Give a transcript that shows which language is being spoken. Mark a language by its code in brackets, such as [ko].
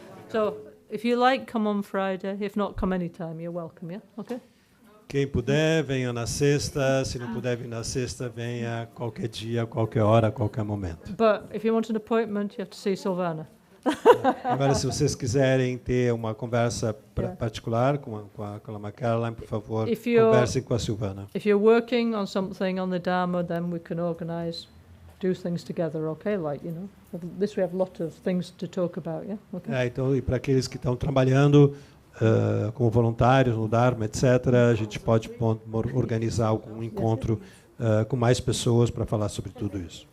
[en] So, if you like, come on Friday. If not, come anytime. You're welcome, yeah? Okay? [pt] Quem puder, venha na sexta. Se não puder vir na sexta, venha qualquer dia, qualquer hora, qualquer momento. [en] But if you want an appointment, you have to see Silvana. [pt] Agora, se vocês quiserem ter uma conversa [en] Yeah. [pt] particular com a Lama Caroline, por favor, [en] If you're- [pt] conversem com a Silvana. [en] If you're working on something on the Dharma, then we can organize, do things together, okay? Like, you know, this we have a lot of things to talk about, yeah? Okay. [pt] Então, e para aqueles que estão trabalhando como voluntários no Dharma, etc., a gente pode organizar algum encontro com mais pessoas para falar sobre tudo isso.